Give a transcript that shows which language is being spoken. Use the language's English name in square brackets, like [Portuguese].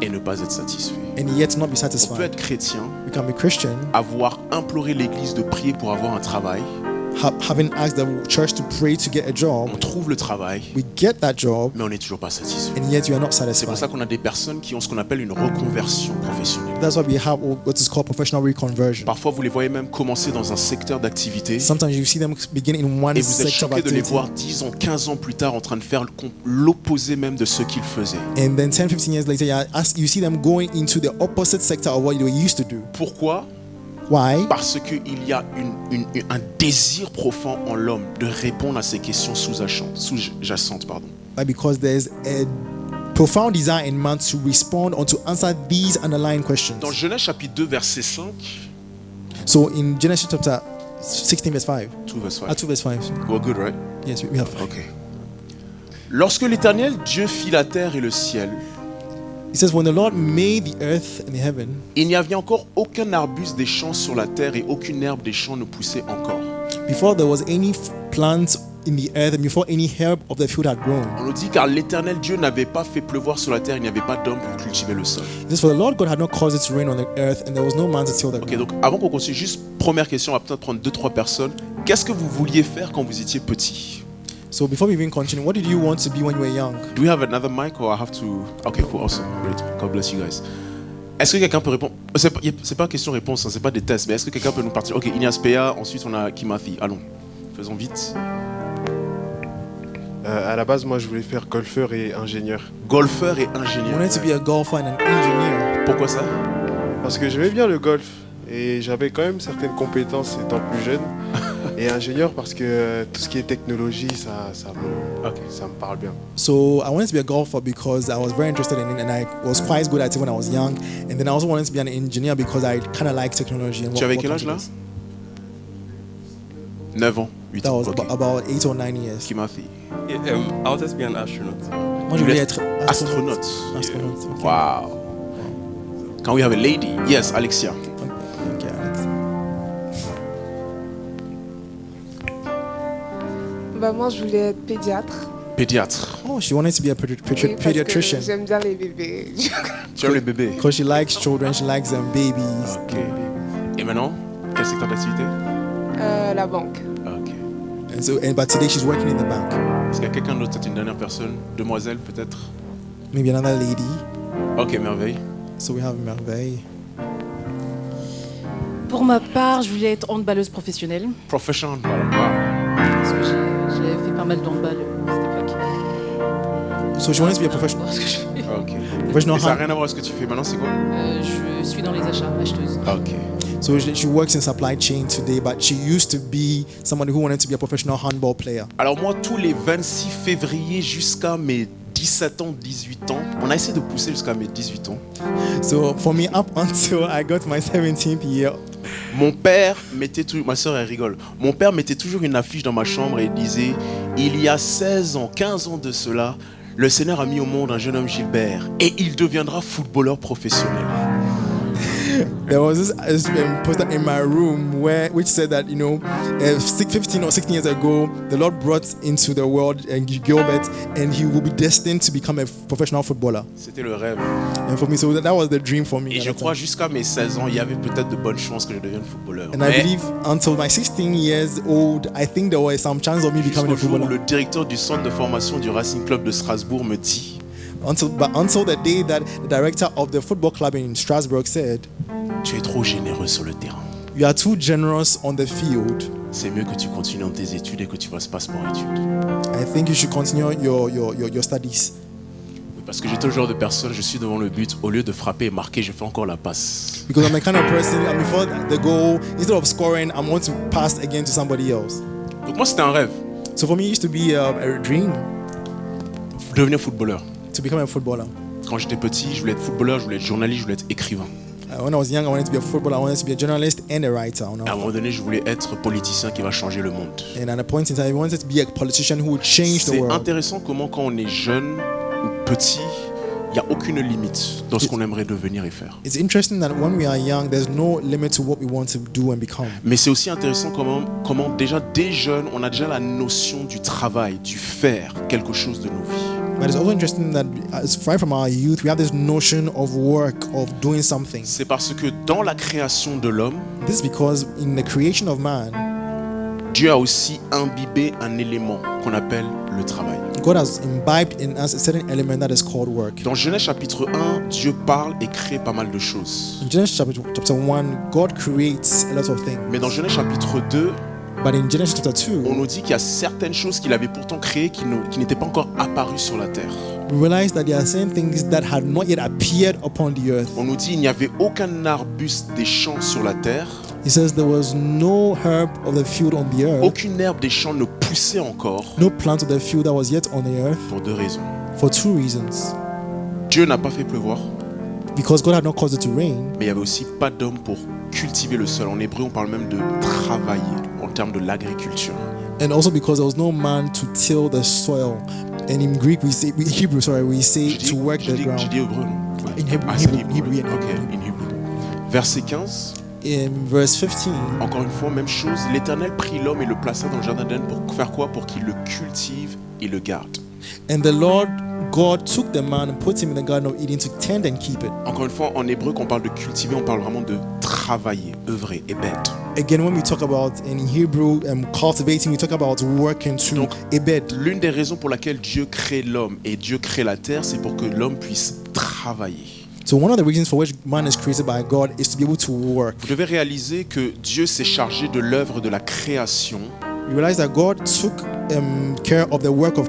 [French] et ne pas être satisfait. [English] and yet not be [French] On peut [English] satisfied. [French] être chrétien, [English] We can be Christian, [French] avoir imploré l'église de prier pour avoir un travail, [English] having asked the church to pray to get a job. [French] on trouve le travail, [English] We get that job, [French] mais on n'est toujours pas satisfait. [English] and yet you are not [French] C'est pour [English] satisfied. [French] ça qu'on a des personnes qui ont ce qu'on appelle une reconversion professionnelle. [English] That's why we have what is called professional reconversion. [French] Parfois, vous les voyez même commencer dans un secteur d'activité [English] Sometimes you see them begin in one [French] et vous êtes [English] sector of [French] choqué de les [English] activity, [French] voir 10 ans, 15 ans plus tard en train de faire l'opposé même de ce qu'ils faisaient. [English] and then 10, 15 years later, you see them going into the opposite sector of what they used to do. [French] Pourquoi? [English] Why? [French] Parce qu'il y a un désir profond en l'homme de répondre à ces questions sous-jacentes. [English] Why? Because there's a profound desire in man to respond or to answer these underlying questions. [French] Dans Genèse chapitre 2, verset 5, [English] So in Genesis chapter 16, verse 5, 2 verse 5. 2 verse 5. We're good, right? Yes, we have. Okay. [French] Lorsque l'Éternel Dieu fit la terre et le ciel, [English] It says, when the Lord made the earth and the heaven, [French] il n'y avait encore aucun arbuste des champs sur la terre et aucune herbe des champs ne poussait encore. [English] before there was any plant in the earth and before any herb of the field had grown. [French] On nous dit car l'Éternel Dieu n'avait pas fait pleuvoir sur la terre, il n'y avait pas d'homme pour cultiver le sol. [English] It says, for the Lord God had not caused it to rain on the earth, and there was no man to till the [French] Ok, [English] ground. [French] donc avant qu'on continue, juste première question, on va peut-être prendre 2-3 personnes. Qu'est-ce que vous vouliez faire quand vous étiez petit? [English] So before we even continue, what did you want to be when you were young? Do we have another mic or I have to? Okay, cool, awesome, great. God bless you guys. [French] Est-ce que quelqu'un peut répondre? C'est pas question-réponse, hein, c'est pas des tests, mais est-ce que quelqu'un peut nous partir? Ok, Ignace Péa, ensuite on a Kimathi. Allons, faisons vite. À la base, moi, je voulais faire golfeur et ingénieur. Golfeur et [English] I [French] ingénieur. [English] wanted to be a golfer and an engineer [French] Pourquoi ça? Parce que j'aimais bien le golf et j'avais quand même certaines compétences étant plus jeune. Et ingénieur parce que tout ce qui est technologie, ça me parle bien. [English] So I wanted to be a golfer because I was very interested in it and I was quite good at it when I was young. And then I also wanted to be an engineer because I kind of like technology. And [French] Tu avais [English] what [French] quel âge là? [English] comes with [French] 9 ans, 8 [English] this. That [French] ans. [English] was [French] Ok. [English] about 8 or 9 years. [French] Kimathi. [English] I wanted to be an astronaut. [French] Moi, je voulais être Astronaute. Astronaute. Okay. [English] Wow. Can we have a lady? Yes, Alexia. Okay, Alex. [French] Moi, je voulais être pédiatre. Pédiatre. [English] Oh, she wanted to be a [French] Oui, parce que [English] pediatrician [French] j'aime bien les bébés. Tu aimes les bébés? [English] because she likes children, she likes babies. [French] Ok. Et maintenant, quel secteur d'activité? La banque. Ok. [English] But today she's working in the bank. [French] Est-ce qu'il y a quelqu'un d'autre, peut-être une dernière personne? Demoiselle, peut-être? [English] Maybe another lady. [French] Ok, merveille. [English] So we have Merveille. [French] Pour ma part, je voulais être handballeuse professionnelle. [English] Professional handball. Wow. [French] Parce que j'avais fait pas mal de handball à cette époque. [English] So she wanted to be a professional. [French] Ce que je fais. Ok. [English] Professional [French] Et ça n'a [English] hand- [French] rien à voir avec ce que tu fais maintenant, c'est quoi? Je suis dans les achats, acheteuse. Ok. [English] So she works in supply chain today, but she used to be somebody who wanted to be a professional handball player. [French] Alors moi, tous les 26 février jusqu'à mes 17 ans, 18 ans, on a essayé de pousser jusqu'à mes 18 ans. [English] So for me, up until I got my 17th year, [French] Mon père mettait toujours, ma soeur elle rigole, mon père mettait toujours une affiche dans ma chambre et il disait, il y a 16 ans, 15 ans de cela, le Seigneur a mis au monde un jeune homme Gilbert et il deviendra footballeur professionnel. [English] there was this poster in my room which said that 15 or 16 years ago the Lord brought into the world Gilbert and he will be destined to become a professional footballer. [French] C'était le rêve. [English] And for me, so that was the dream for me. [French] Et [English] at [French] je [English] that [French] crois [English] time. [French] jusqu'à mes 16 ans, il y avait peut-être de bonnes chances que je devienne footballeur. [English] And I [French] Mais [English] believe until my 16 years old, I think there was some chance of me becoming [French] jusqu'au [English] a [French] jour où [English] footballer. [French] le directeur du centre de formation du Racing Club de Strasbourg me dit, [English] Until the day that the director of the football club in Strasbourg said, [French] tu es trop généreux sur le terrain. [English] "You are too generous on the field. [French] C'est mieux que tu continues dans tes études et que tu fasses pas sport-études. [English] I think you should continue your studies." [French] Parce que j'étais le genre de personne, je suis devant le but, au lieu de frapper et marquer, je fais encore la passe. [English] Because I'm the kind of person, before the goal, instead of scoring, I'm going to pass again to somebody else. [French] Donc moi c'était un rêve, [English] So for me, it used to be a dream [French] devenir footballeur. [English] to become a footballer. [French] Quand j'étais petit, je voulais être footballeur, je voulais être journaliste, je voulais être écrivain. [English] When I was young, I wanted to be a footballer. I wanted to be a journalist and a writer. [French] À un moment donné, je voulais être politicien qui va changer le monde. [English] And at a point in time, I wanted to be a politician who would change the [French] C'est [English] world. [French] intéressant comment quand on est jeune ou petit, il n'y a aucune limite dans ce qu'on aimerait devenir et faire. [English] It's interesting that when we are young, there's no limit to what we want to do and become. [French] Mais c'est aussi intéressant comment déjà dès jeunes, on a déjà la notion du travail, du faire quelque chose de nos vies. [English] But it's also interesting that right from our youth, we have this notion of work, of doing something. [French] C'est parce que dans la création de l'homme, [English] This is because in the creation of man, [French] Dieu a aussi imbibé un élément qu'on appelle le travail. [English] God has imbibed in us a certain element that is called work. [French] Dans Genèse chapitre 1, Dieu parle et crée pas mal de choses. [English] In Genesis chapter 1, God creates a lot of things. [French] Mais dans Genèse chapitre 2, [English] But in Genesis chapter 2, [French] on nous dit qu'il y a certaines choses qu'il avait pourtant créées qui n'étaient pas encore apparues sur la terre. [English] we realize that there are certain things that had not yet appeared upon the earth. [French] On nous dit qu'il n'y avait aucun arbuste des champs sur la terre, [English] He says there was no herb of the field on the earth, [French] aucune herbe des champs ne poussait encore [English] no plant of the field that was yet on the earth, [French] pour deux raisons. [English] for two reasons. [French] Dieu n'a pas fait pleuvoir, [English] Because God had not caused it to rain, [French] mais il n'y avait aussi pas d'homme pour cultiver le sol. En hébreu, on parle même de travailler en termes de l'agriculture. [English] and also because there was no man to till the soil. And in Greek, we say [French] J'ai [English] to work the [French] j'ai [English] ground. [French] dit hébreu, non? [English] In Hebrew, [French] Ah, c'est [English] Hebrew, yeah. Ok, in Hebrew. [French] Verset 15, [English] In verse 15, [French] encore une fois, même chose. L'Éternel prit l'homme et le plaça dans le jardin d'Éden pour faire quoi? Pour qu'il le cultive et le garde. [English] and the Lord God took the man and put him in the Garden of Eden to tend and keep it. [French] Encore une fois, en hébreu, quand on parle de cultiver, on parle vraiment de travailler, œuvrer, et bête. [English] Again, when we talk about in Hebrew cultivating, we talk about working to [French] Donc, [English] ebed. [French] L'une des raisons pour laquelle Dieu crée l'homme et Dieu crée la terre, c'est pour que l'homme puisse travailler. [English] So one of the reasons for which man is created by God is to be able to work. [French] Vous devez réaliser que Dieu s'est chargé de l'œuvre de la création. [English] You realize that God took care of the work of